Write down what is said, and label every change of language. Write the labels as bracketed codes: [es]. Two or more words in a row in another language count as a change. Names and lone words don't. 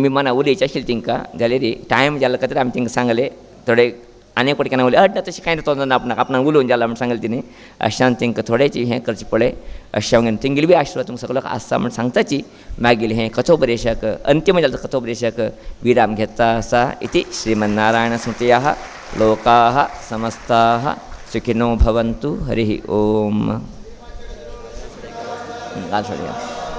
[kok] बी मना उलयचे आशिल्ले तिंकां जाल्यार टायम जाल्या खातीर आमी तिंकां सांगलें थोडे आनी एक केन्ना उलय ना तशें कांय तोंड ना आपणाक उलोवन जाला म्हण सांगलें तिणें अशान तिंकां थोडेची हें करचें पळय अशें हांवें तिंगेली बी आशिर्वाद तुमकां सगळ्याक आसा म्हण सांगताची मागीर हें कथोपदेशाक अंतीम जालें कथोपदेशाक विराम घेता आसा [sa] इति श्रीमन्नारायण स्मृतयः लोकाः समस्ताः सुखिनो भवन्तु हरिः ओम.